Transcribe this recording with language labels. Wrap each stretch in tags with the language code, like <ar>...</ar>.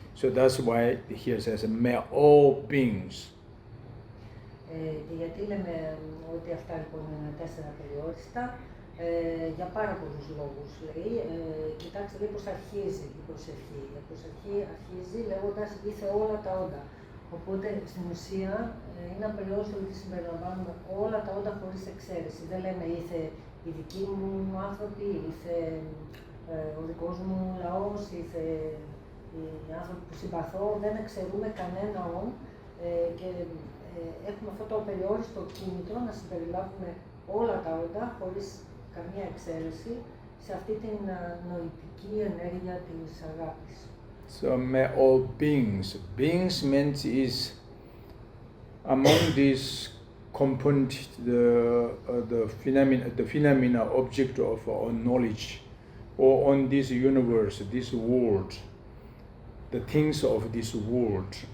<en>So that's why here says, may all beings.</en> <el>Και γιατί λέμε ότι αυτά λοιπόν είναι τέσσερα περιόριστα, για πάρα πολλούς λόγους λέει. Κοιτάξτε λέει πως αρχίζει η προσευχή. Η προσευχή αρχίζει λέγοντας ήθε όλα τα όντα. Οπότε στην ουσία είναι απεριόριστο ότι συμπεριλαμβάνουμε όλα τα όντα χωρίς εξαίρεση. Δεν λέμε ήθε οι δικοί μου άνθρωποι, ήθε ο δικός μου λαός, ήθε οι άνθρωποι που συμπαθώ. Δεν εξαιρούμε κανένα όν και έχουμε αυτό το απεριόριστο κίνητρο να συμπεριλάβουμε όλα τα όντα χωρίς καμία εξαίρεση σε αυτή την νοητική ενέργεια της αγάπης.</el> <en>So may all beings means is among these components the phenomena object of our knowledge, or on this universe, this world, the things of this world.</en>